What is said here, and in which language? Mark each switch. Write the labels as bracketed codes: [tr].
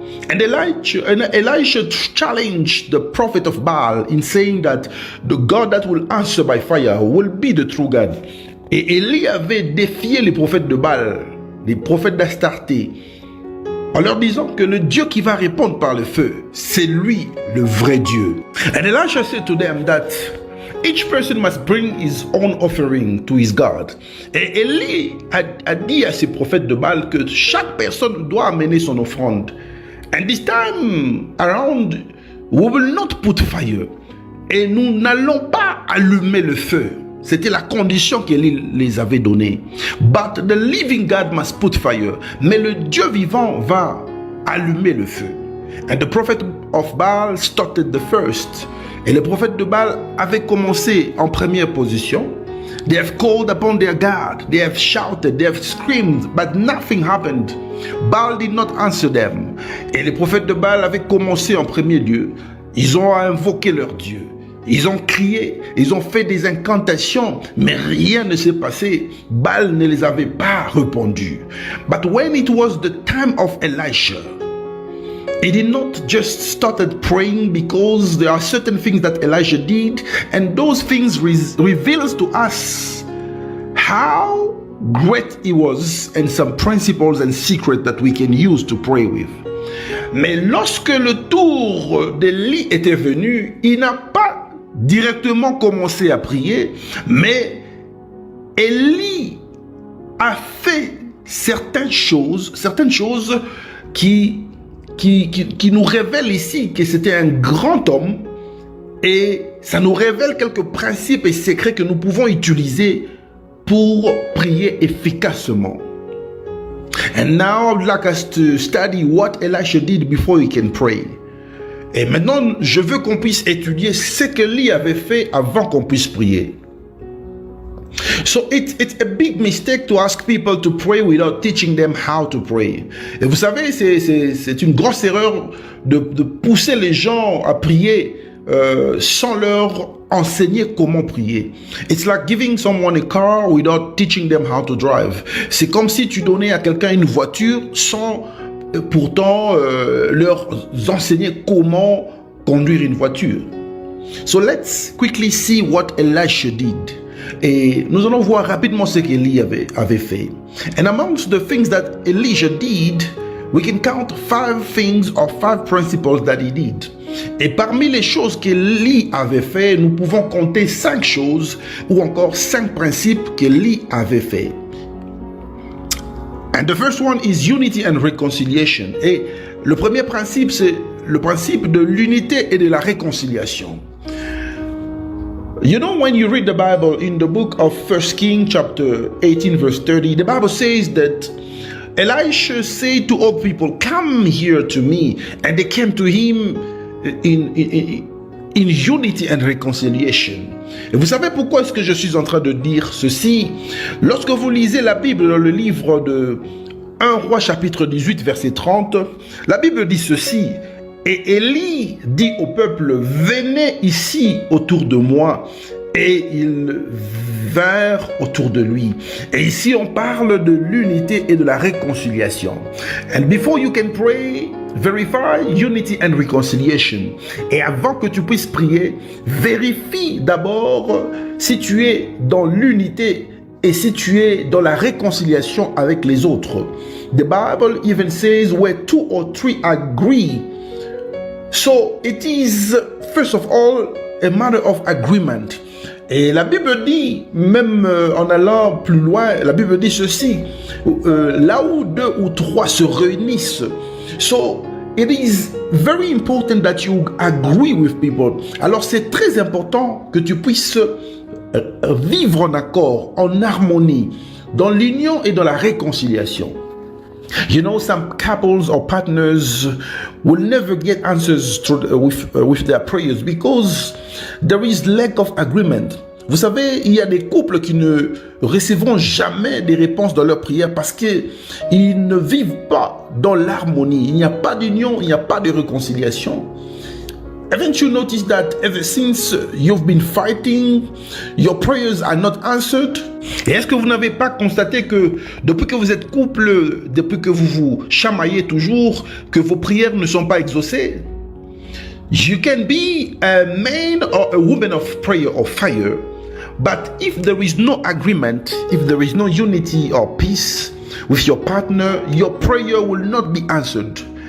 [en] And Elijah challenged the prophet of Baal in saying that the God that will answer by fire will be the true God. [fr] Et Élie avait défié les prophètes de Baal, les prophètes d'Astarté, en leur disant que le Dieu qui va répondre par le feu, c'est lui le vrai Dieu. [en] And Elisha said to them that each person must bring his own offering to his God. [fr] Et Élie a dit à ses prophètes de Baal que chaque personne doit amener son offrande. [en] And this time around, we will not put fire. [fr] Et nous n'allons pas allumer le feu. C'était la condition qu'Élie les avait donnée. [en] But the living God must put fire. [fr] Mais le Dieu vivant va allumer le feu. [en] And the prophet of Baal started the first. [fr] Et le prophète de Baal avait commencé en première position. [en] They have called upon their God. They have shouted. They have screamed. But nothing happened. Baal did not answer them. [fr] Et les prophètes de Baal avaient commencé en premier lieu. Ils ont invoqué leur Dieu. Ils ont crié, ils ont fait des incantations, mais rien ne s'est passé. Baal ne les avait pas répondu. [en] But when it was the time of Elisha, he did not just started praying because there are certain things that Elisha did, and those things reveals to us how great he was and some principles and secrets that we can use to pray with. [fr] Mais lorsque le tour d'Élie était venu, il n'a pas directement commencé à prier, mais Élie a fait certaines choses qui nous révèlent ici que c'était un grand homme, et ça nous révèle quelques principes et secrets que nous pouvons utiliser pour prier efficacement. [en] And now I would like us to study what Elisha did before he can pray. [fr] Et maintenant, je veux qu'on puisse étudier ce qu'Élie avait fait avant qu'on puisse prier. [en] So it's a big mistake to ask people to pray without teaching them how to pray. [fr] Et vous savez, c'est une grosse erreur de pousser les gens à prier sans leur enseigner comment prier. [en] It's like giving someone a car without teaching them how to drive. [fr] C'est comme si tu donnais à quelqu'un une voiture sans pourtant leur enseigner comment conduire une voiture. [en] So let's quickly see what Elisha did. [fr] Et nous allons voir rapidement ce qu'Élie avait fait. [en] And amongst the things that Elijah did, we can count 5 things or 5 principles that he did. [fr] Et parmi les choses qu'Élie avait fait, nous pouvons compter 5 choses ou encore 5 principes qu'Élie avait fait. [en] And the first one is unity and reconciliation. [fr] Et le premier principe, c'est le principe de l'unité et de la réconciliation. [en] You know, when you read the Bible in the book of 1 Kings chapter 18 verse 30, the Bible says that Elisha said to all people, come here to me. And they came to him in unity and reconciliation. [fr] Et vous savez pourquoi est-ce que je suis en train de dire ceci? Lorsque vous lisez la Bible dans le livre de 1 Roi chapitre 18 verset 30, la Bible dit ceci: et Élie dit au peuple, venez ici autour de moi. Et ils vinrent autour de lui. Et ici on parle de l'unité et de la réconciliation. [en] And before you can pray, verify unity and reconciliation. [fr] Et avant que tu puisses prier, vérifie d'abord si tu es dans l'unité et si tu es dans la réconciliation avec les autres. [en] The Bible even says where 2 or 3 agree. So it is first of all a matter of agreement. [fr] Et la Bible dit, même en allant plus loin, la Bible dit ceci, là où 2 ou 3 se réunissent. [en] So, it is very important that you agree with people. [fr] Alors, c'est très important que tu puisses vivre en accord, en harmonie, dans l'union et dans la réconciliation. [en] You know, some couples or partners will never get answers with their prayers because there is lack of agreement. [fr] Vous savez, il y a des couples qui ne recevront jamais des réponses dans leurs prières parce qu'ils ne vivent pas dans l'harmonie. Il n'y a pas d'union, il n'y a pas de réconciliation. [en] Haven't you noticed that ever since you've been fighting, your prayers are not answered? [fr] Et est-ce que vous n'avez pas constaté que depuis que vous êtes couple, depuis que vous vous chamaillez toujours, que vos prières ne sont pas exaucées? [en] You can be a man or a woman of prayer or fire, but if there is no agreement, if there is no unity or peace with your partner, your prayer will not be answered.